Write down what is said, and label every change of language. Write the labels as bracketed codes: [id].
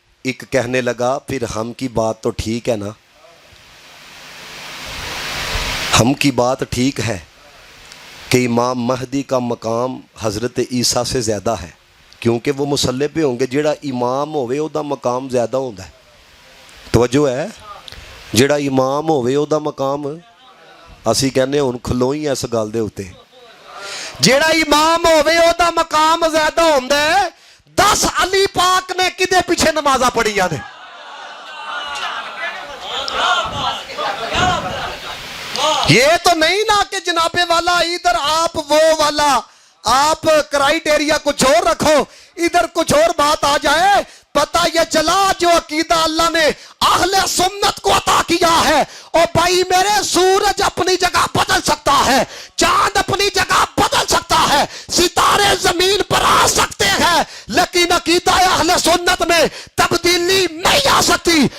[ur] ایک کہنے لگا پھر ہم کی بات تو ٹھیک ہے نا, ہم کی بات ٹھیک ہے کہ امام مہدی کا مقام حضرت عیسیٰ سے زیادہ ہے, کیونکہ وہ مصلی پہ ہوں گے. [pa] جیڑا امام ہوئے او دا مقام زیادہ ہوتا ہے. توجہ ہے, جیڑا امام ہوئے او دا مقام اسی کہنے ہن کھلو ہی اس گل دے اوتے, جیڑا امام ہوئے او دا مقام زیادہ ہوندا ہے. 10 علی پاک نے کدے پیچھے نمازاں پڑھیاں نے, [ur] یہ تو نہیں نا کہ جناب والا ادھر آپ وہ والا آپ کرائیٹیریا کچھ اور رکھو ادھر کچھ اور بات آ جائے. پتہ یہ چلا جو عقیدہ اللہ نے اہل سنت کو عطا کیا ہے اور بھائی میرے سورج اپنی جگہ بدل سکتا ہے, چاند اپنی جگہ بدل سکتا ہے, ستارے زمین پر آ سکتے ہیں, لیکن عقیدہ اہل سنت میں تبدیلی نہیں آ سکتی.